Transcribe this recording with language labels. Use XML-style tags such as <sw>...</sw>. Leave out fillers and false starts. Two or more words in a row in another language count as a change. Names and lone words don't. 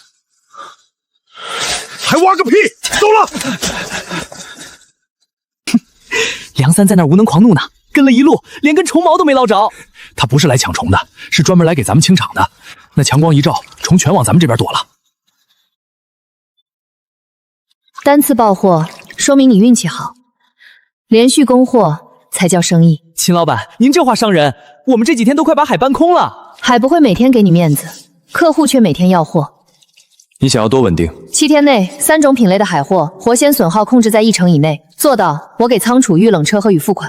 <zh>还挖个屁！走了！梁三在那儿无能狂怒呢，跟了一路，连根虫毛都没捞着。他不是来抢虫的，是专门来给咱们清场的。那强光一照，虫全往咱们这邊躲了。单次爆貨，說明你運氣好；連續供貨才叫生意。秦老闆，您這話傷人，我們這幾天都快把海搬空了。海不會每天給你面子，客戶卻每天要貨。你想要多穩定？7天內3種品類的海貨，活鮮損耗控制在1成以內，做到我給倉儲預冷車和預付款。</zh>